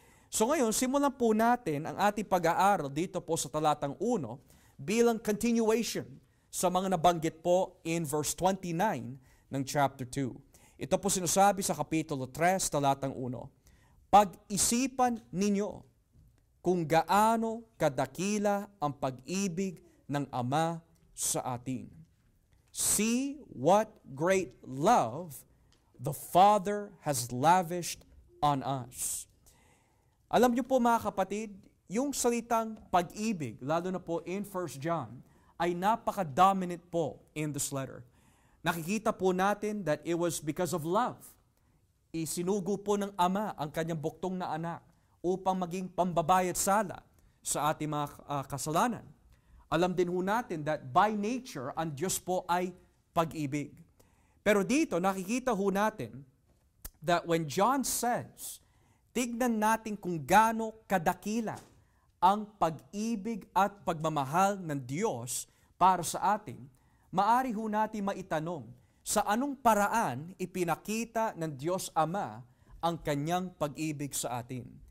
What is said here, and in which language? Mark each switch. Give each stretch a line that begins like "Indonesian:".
Filipino: So ngayon, simulan po natin ang ating pag-aaral dito po sa talatang 1 bilang continuation sa mga nabanggit po in verse 29 ng chapter 2. Ito po sinasabi sa Kapitulo 3, talatang 1. Pag-isipan ninyo kung gaano kadakila ang pag-ibig ng Ama sa atin.
English: See what great love the Father has lavished on us.
Filipino: Alam niyo po mga kapatid, yung salitang pag-ibig, lalo na po in 1 John, ay napaka-dominant po
English: in this letter.
Filipino: Nakikita po natin
English: that it was because of love.
Filipino: Isinugo po ng Ama ang kanyang buktong na anak upang maging pambabayad sala sa ating mga kasalanan. Alam din ho natin
English: that by nature,
Filipino: ang Diyos po ay pag-ibig. Pero dito, nakikita ho natin
English: that when John says,
Filipino: tignan natin kung gaano kadakila ang pag-ibig at pagmamahal ng Diyos para sa atin, maari ho natin maitanong sa anong paraan ipinakita ng Diyos Ama ang kanyang pag-ibig sa atin.